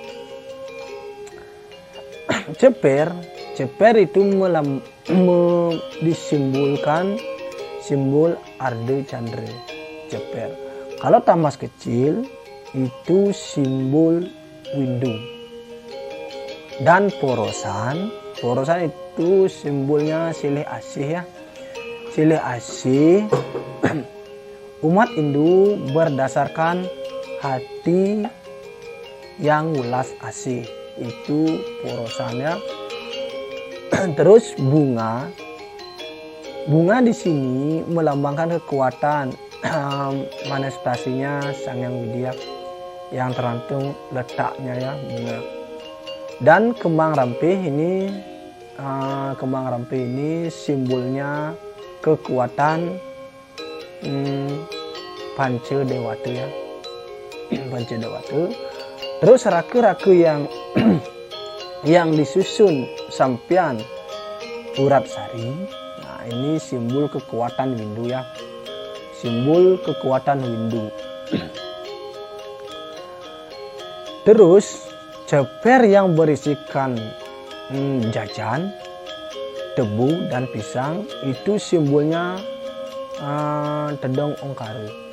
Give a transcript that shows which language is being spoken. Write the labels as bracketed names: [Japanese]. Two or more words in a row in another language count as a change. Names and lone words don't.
[Indonesian] Ceper itu disimbolkan simbol Arde Chandra, ceper. Kalau tamas kecil itu simbol windu. Dan porosan itu simbolnya silih asih ya. Silih asih umat Hindu berdasarkan hati yang welas asih, itu porosannya. Terus bunga di sini melambangkan kekuatan, manifestasinya Sang Yang Widya yang tergantung letaknya ya, bunga. Dan kembang rampih ini simbolnya kekuatan Panca Dewata ya. Panca Dewata. Terus rake-rake yang disusun sampian urat sari. Nah, ini simbol kekuatan Windu ya. Simbol kekuatan Windu. Terus ceper yang berisikan jajan, tebu dan pisang itu simbolnya Tedong Ongkare.